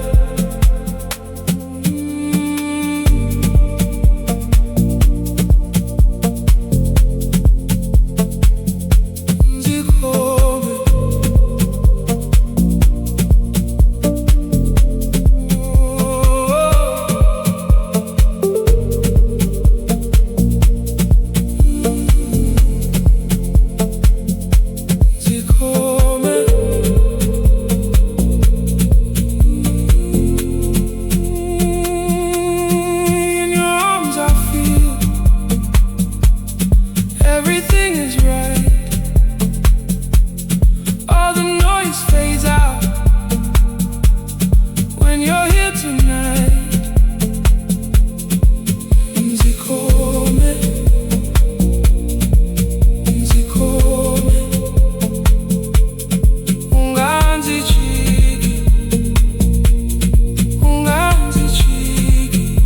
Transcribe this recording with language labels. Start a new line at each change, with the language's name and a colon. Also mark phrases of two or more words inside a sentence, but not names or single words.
Tsonga: Ndzi khome, Ndzi khome.
English: In your arms I feel everything is right. All the noise fades out when you're here tonight.
Tsonga: Ndzi khome, Ndzi khome.
Zulu: Ungangichiki, ungangichiki.